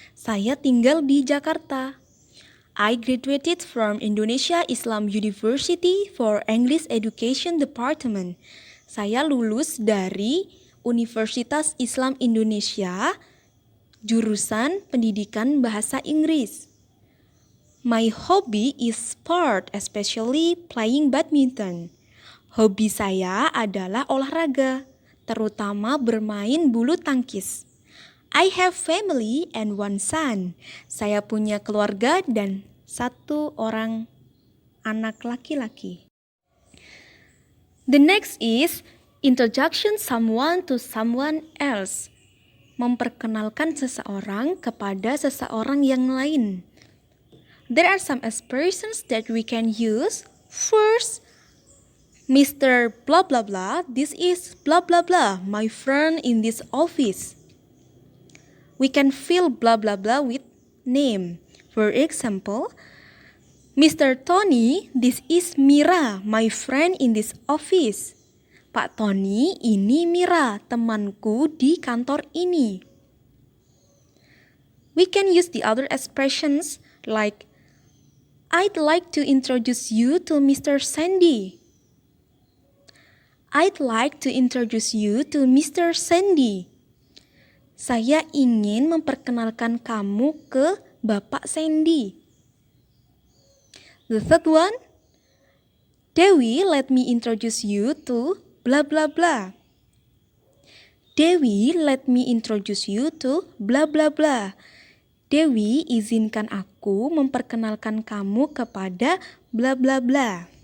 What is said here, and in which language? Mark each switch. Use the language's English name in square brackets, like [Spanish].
[Indonesian] Saya tinggal di Jakarta. [English] I graduated from Indonesia Islam University for English Education Department. [Indonesian] Saya lulus dari Universitas Islam Indonesia, jurusan Pendidikan Bahasa Inggris. [English] My hobby is sport, especially playing badminton. [Indonesian] Hobi saya adalah olahraga, terutama bermain bulu tangkis. [English] I have family and one son. [Indonesian] Saya punya keluarga dan 1 orang anak laki-laki. [English] The next is introduction someone to someone else. [Indonesian] Memperkenalkan seseorang kepada seseorang yang lain. [English] There are some expressions that we can use. First, Mr. blah blah blah, this is blah blah blah, my friend in this office. We can fill blah blah blah with name. For example, Mr. Tony, this is Mira, my friend in this office. [Indonesian] Pak Tony, ini Mira, temanku di kantor ini. [English] We can use the other expressions like, I'd like to introduce you to Mr. Sandy. I'd like to introduce you to Mr. Sandy. [Indonesian] Saya ingin memperkenalkan kamu ke Bapak Sandy. [English] The third one, Dewi, let me introduce you to blah blah blah. Dewi, let me introduce you to blah blah blah. [Indonesian] Dewi, izinkan aku memperkenalkan kamu kepada blah blah blah.